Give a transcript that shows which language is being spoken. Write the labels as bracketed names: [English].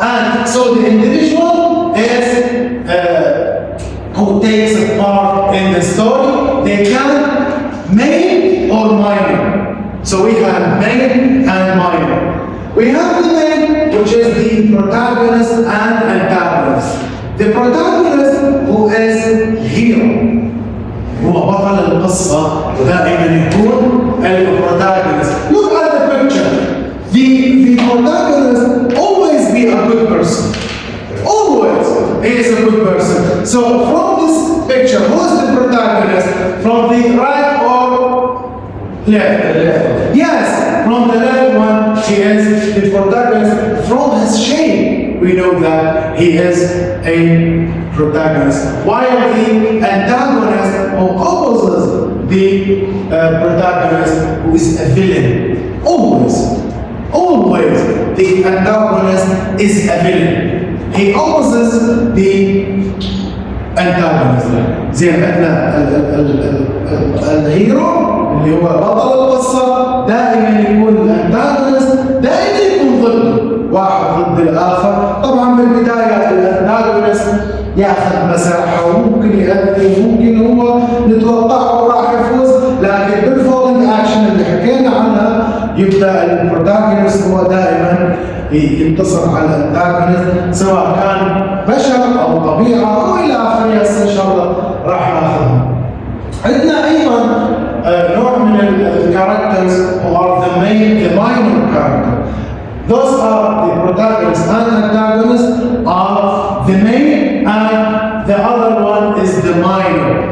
[English] And so the individual is who takes a part in the story. They can main or minor. So we have main and minor. We have the main, which is the protagonist and antagonist. The protagonist who is hero. [Arabic] هو بطل القصة دائما يكون البروتاغونست. [English] Look at the picture. The protagonist always be a good person. Always he is a good person. So from this picture, who is the protagonist? From the right or left? Yes, from the left one, he is the protagonist. From his shape, we know that he is a protagonist. While the antagonist who opposes the protagonist, who is a villain. Always, always, the antagonist is a villain. He opposes the antagonist. [Arabic] زي عندنا الهيرو اللي هو بطل القصة دائما يكون الانتاجونست دائما يكون ضده، واحد ضد الآخر. طبعا بالبداية الانتاجونست ياخذ مساحة وممكن يأذي وممكن هو نتوقعه راح يفوز، لكن بالفولينج اكشن اللي حكينا عنها يبدأ البروتاغونست هو دائما ينتصر على الانتاجونست، سواء كان بشر او طبيعة او الى اخره. هسه ان شاء الله راح ناخذها. عندنا ايضا نوع من الكاركترز [English] who are the minor character. Those are the protagonist and antagonist are the main, and the other one is the minor.